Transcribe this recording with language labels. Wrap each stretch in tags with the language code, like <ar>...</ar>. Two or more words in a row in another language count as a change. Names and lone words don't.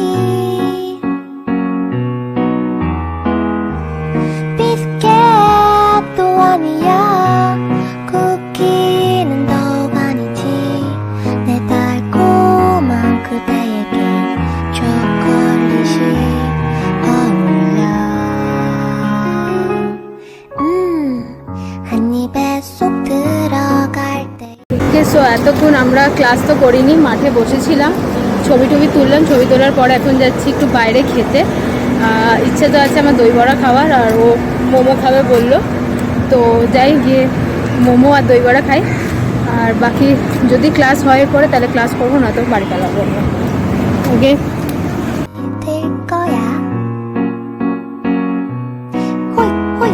<ko>비스켓도 아니야, 쿠키는 더욱 아니지. 내 달콤한 그대에겐 초콜릿이 어울려. 한 입에 쏙 들어갈 때.</ko> <bn>সো এতক্ষণ আমরা ক্লাস তো করিনি, মাঠে বসেছিলাম, ছবি তুললাম। ছবি তোলার পরে এখন যাচ্ছি একটু বাইরে খেতে। ইচ্ছে তো আছে আমার দই বড়া খাওয়ার, আর ও মোমো খাবে বললো। তো যাই গিয়ে মোমো আর দই বড়া খাই। আর বাকি যদি ক্লাস হয় পরে তাহলে ক্লাস করবো, না তো বাড়ি পালাবো আমরা। ওকে,</bn> <ko>될 거야. 호잇.</ko>